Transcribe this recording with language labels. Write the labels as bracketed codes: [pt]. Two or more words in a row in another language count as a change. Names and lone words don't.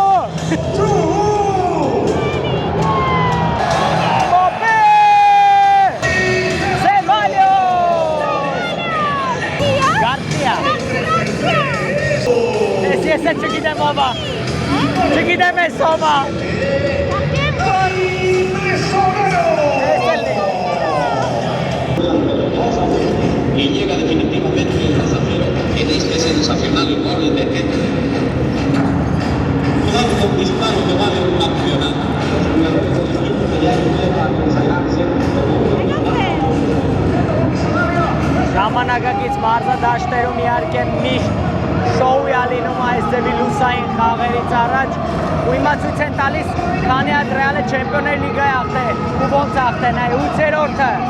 [hy] Մոպե! Սեբալյոս! Գարտիա! Ես է չգիտեմ ով է։ Չգիտեմ ես ով է։ [es] Y llega definitivamente el pasajero en este sensacional gol de Hendrik. Un conquistado que vale un campeonato. [hy] Ժամանակակից մարզադաշտերում իհարկե միշտ շոու է լինում այս ձևի լուսային խաղերից առաջ ու հիմա ցույց են տալիս քանի հատ Ռեալը Չեմպիոններ լիգայի ախտե ու ոնց ախտեն է 8-րդը